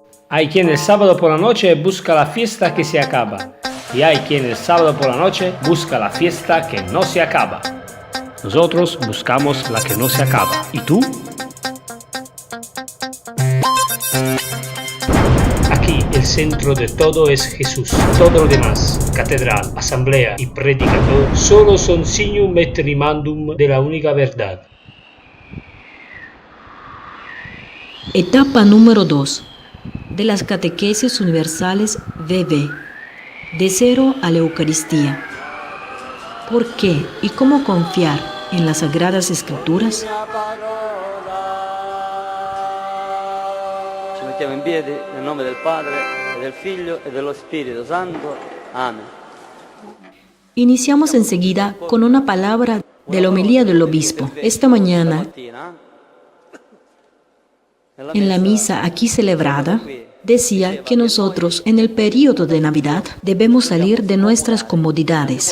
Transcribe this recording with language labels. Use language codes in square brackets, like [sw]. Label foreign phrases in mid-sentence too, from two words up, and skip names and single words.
[es] Hay quien el sábado por la noche busca la fiesta que se acaba, y hay quien el sábado por la noche busca la fiesta que no se acaba. Nosotros buscamos la que no se acaba. ¿Y tú? Aquí el centro de todo es Jesús. Todo lo demás, catedral, asamblea y predicador, solo son [la] signum et rimandum [es] de la única verdad. Etapa número 2 de las catequesis universales VV, de cero a la Eucaristía. ¿Por qué y cómo confiar en las Sagradas Escrituras? [it] Ci mettiamo in piedi nel nome del Padre, e del Figlio e dello Spirito Santo. [es] Amén. Iniciamos enseguida con una palabra de la homilía del obispo. Esta mañana, en la misa aquí celebrada, decía que nosotros en el período de Navidad debemos salir de nuestras comodidades.